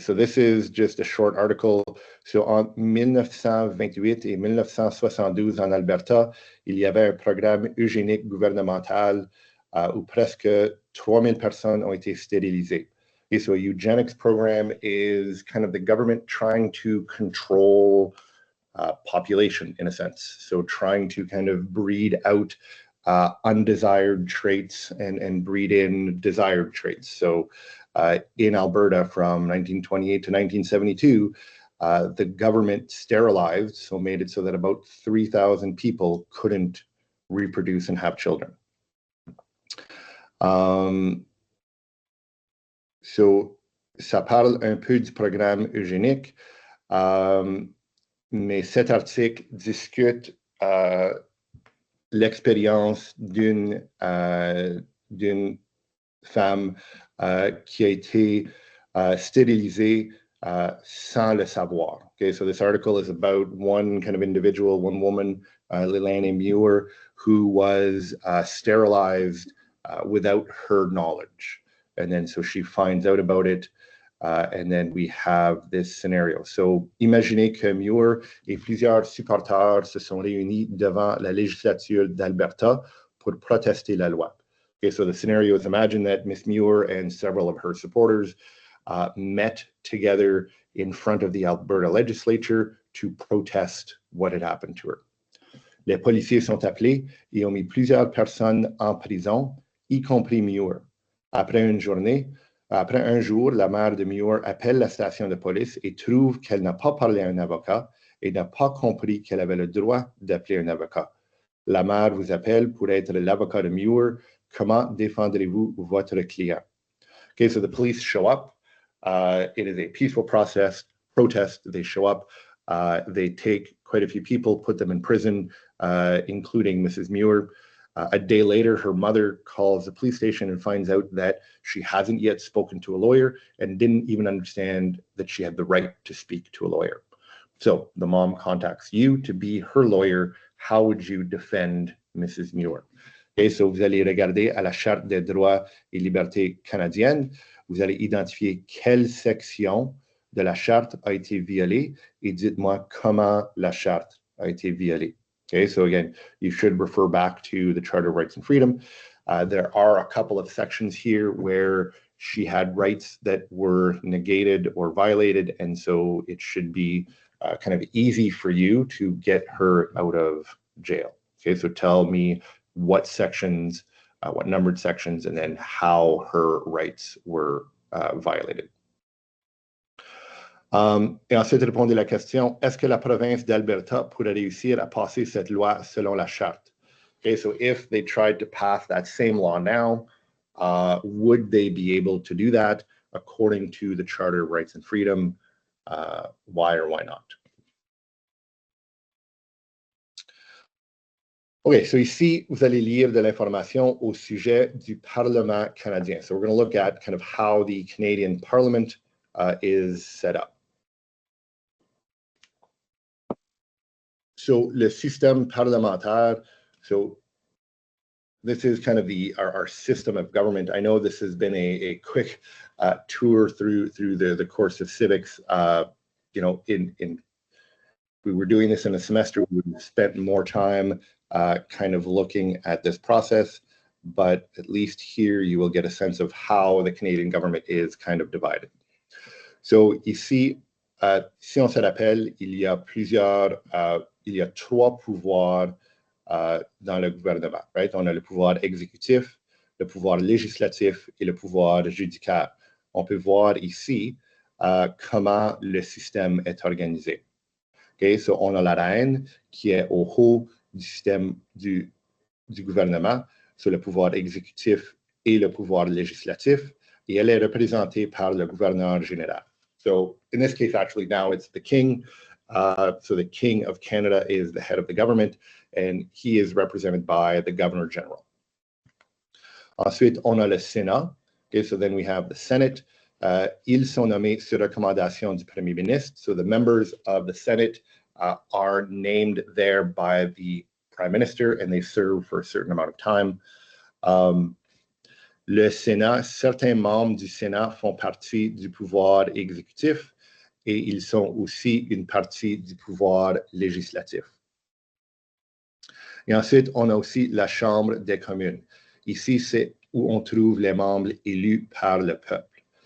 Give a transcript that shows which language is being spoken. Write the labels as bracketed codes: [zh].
[en] So this is just a short article. [fr] So en 1928 et 1972 en Alberta, il y avait un programme eugénique gouvernemental où presque 3000 personnes ont été stérilisées. [en] Okay, so a eugenics program is kind of the government trying to control population in a sense. So trying to kind of breed out undesired traits and breed in desired traits. So in Alberta from 1928 to 1972, the government sterilized, so made it so that about 3,000 people couldn't reproduce and have children. [fr] So ça parle un peu du programme eugénique, mais cet article discute l'expérience d'une femme qui a été stérilisée sans le savoir. [en] Okay, so this article is about one kind of individual, one woman, Lilane Muir, who was sterilized without her knowledge. And then so she finds out about it. And then we have this scenario. [fr] So, imaginez que Muir et plusieurs supporters se sont réunis devant la législature d'Alberta pour protester la loi. [en] Okay, so the scenario is, imagine that Miss Muir and several of her supporters met together in front of the Alberta legislature to protest what had happened to her. [fr] Les policiers sont appelés et ont mis plusieurs personnes en prison, y compris Muir. Après un jour, la mère de Muir appelle la station de police et trouve qu'elle n'a pas parlé à un avocat et n'a pas compris qu'elle avait le droit d'appeler un avocat. La mère vous appelle pour être l'avocat de Muir. Comment défendrez-vous votre client? [en] Okay, so the police show up. It is a peaceful protest. They show up. They take quite a few people, put them in prison, including Mrs. Muir. A day later, her mother calls the police station and finds out that she hasn't yet spoken to a lawyer and didn't even understand that she had the right to speak to a lawyer. So the mom contacts you to be her lawyer. How would you defend Mrs. Muir? [fr] Okay, so vous allez regarder à la Charte des droits et libertés canadiennes. Vous allez identifier quelle section de la Charte a été violée et dites-moi comment la Charte a été violée. [en] Okay, so again, you should refer back to the Charter of Rights and Freedom. There are a couple of sections here where she had rights that were negated or violated, and so it should be kind of easy for you to get her out of jail. Okay, so tell me what sections, what numbered sections, and then how her rights were violated. [fr] Et ensuite, répondez la question, est-ce que la province d'Alberta pourrait réussir à passer cette loi selon la charte? [en] Okay, so if they tried to pass that same law now, would they be able to do that according to the Charter of Rights and Freedom? Why or why not? [fr] OK, so ici, vous allez lire de l'information au sujet du Parlement canadien. [en] So we're going to look at kind of how the Canadian Parliament is set up. So [fr] le système parlementaire, [en] so this is kind of our system of government. I know this has been a quick tour through the course of civics. You know, we were doing this in a semester, we spent more time kind of looking at this process, but at least here you will get a sense of how the Canadian government is kind of divided. [fr] So ici, si on se rappelle, il y a trois pouvoirs dans le gouvernement, right? On a le pouvoir exécutif, le pouvoir législatif et le pouvoir judiciaire. On peut voir ici comment le système est organisé. Okay, so on a la reine qui est au haut du système du gouvernement, sur le pouvoir exécutif et le pouvoir législatif, et elle est représentée par le gouverneur général. [en] So in this case, actually, now it's the king. So the king of Canada is the head of the government, and he is represented by the governor general. [fr] Ensuite, on a le Sénat. [en] Okay, so then we have the Senate. [fr] Ils sont nommés sur recommandation du Premier ministre. [en] So the members of the Senate are named there by the Prime Minister, and they serve for a certain amount of time. [fr] Le Sénat, certains membres du Sénat font partie du pouvoir exécutif et ils sont aussi une partie du pouvoir législatif. Et ensuite, on a aussi la Chambre des communes. Ici, c'est où on trouve les membres élus par le peuple.